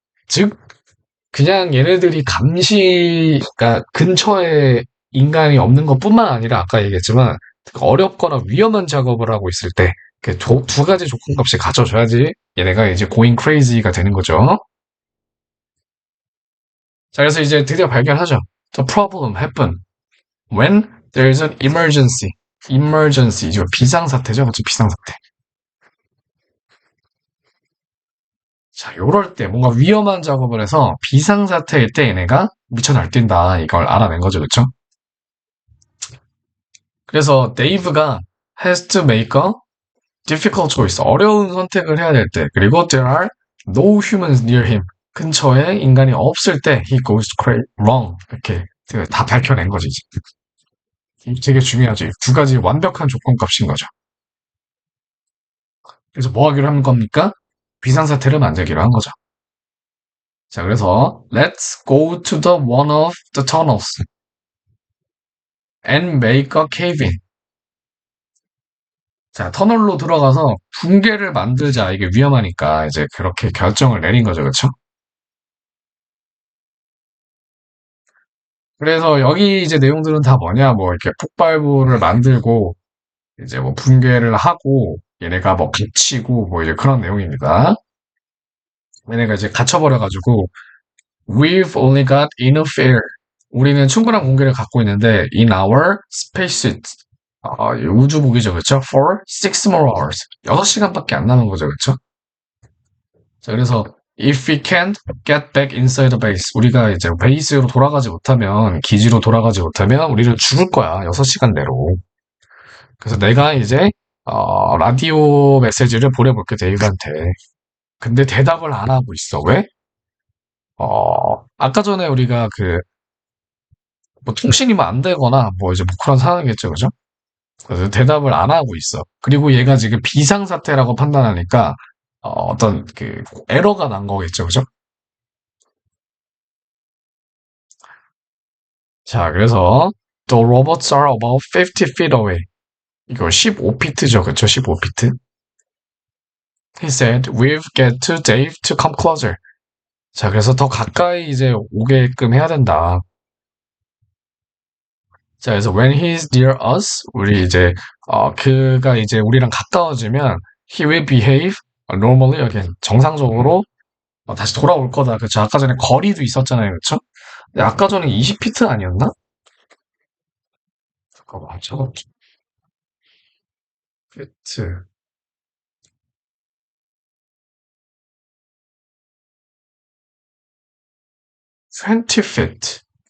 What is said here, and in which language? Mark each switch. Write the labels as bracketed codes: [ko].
[ko] 즉 그냥 얘네들이 감시가 근처에 인간이 없는 것뿐만 아니라 아까 얘기했지만 어렵거나 위험한 작업을 하고 있을 때 두 가지 조건값이 갖춰져야지 얘네가 이제 going crazy가 되는 거죠. 자, 그래서 이제 드디어 발견하죠. [en] The problem happen when there is an emergency. [ko] emergency, 이거 비상사태죠. 그렇죠? 비상사태. 자, 요럴 때 뭔가 위험한 작업을 해서 비상사태일 때 얘네가 미쳐 날뛴다. 이걸 알아낸 거죠. 그렇죠? 그래서 데이브가 [en] has to make a difficult choice. [ko] 어려운 선택을 해야 될 때. 그리고 [en] there are No humans near him. [ko] 근처에 인간이 없을 때 [en] he goes wrong. [ko] 이렇게 다 밝혀낸 거지. 되게 중요하지. 두 가지 완벽한 조건값인 거죠. 그래서 뭐 하기로 한 겁니까? 비상사태를 만들기로 한 거죠. 자, 그래서 [en] let's go to the one of the tunnels and make a cave in. [ko] 자, 터널로 들어가서 붕괴를 만들자. 이게 위험하니까 이제 그렇게 결정을 내린 거죠. 그렇죠? 그래서 여기 이제 내용들은 다 뭐냐? 뭐 이렇게 폭발물을 만들고 이제 뭐 붕괴를 하고 얘네가 뭐 갇히고 뭐 이제 그런 내용입니다. 얘네가 이제 갇혀버려가지고 [en] We've only got enough air. [ko] 우리는 충분한 공기를 갖고 있는데 [en] in our spacesuit. [ko] 우주복이죠, 그렇죠? [en] For 6 more hours. [ko] 6시간밖에 안 남은 거죠, 그렇죠? 자, 그래서 [en] if we can't get back inside the base. [ko] 우리가 이제 베이스로 돌아가지 못하면, 기지로 돌아가지 못하면 우리는 죽을 거야, 6시간 내로. 그래서 내가 이제 라디오 메시지를 보내볼게, 데이브한테. 근데 대답을 안 하고 있어. 왜? 아까 전에 우리가 뭐 통신이 뭐 안 되거나 뭐 이제 뭐 그런 상황이겠죠, 그죠? 그래서 대답을 안 하고 있어. 그리고 얘가 지금 비상사태라고 판단하니까 어떤 에러가 난 거겠죠, 그죠? 자, 그래서 [en] the robots are about 50 feet away. [ko] 이거 15피트죠, 그쵸? 15피트. [en] He said, we've got to Dave to come closer. [ko] 자, 그래서 더 가까이 이제 오게끔 해야 된다. 자, 그래서 [en] when he's near us, [ko] 우리 이제 그가 이제 우리랑 가까워지면 [en] he will behave normally again. [ko] 정상적으로 다시 돌아올 거다. 그쵸? 아까 전에 거리도 있었잖아요. 그쵸? 근데 아까 전에 20피트 아니었나? 잠깐만, 저거 피트 20 feet.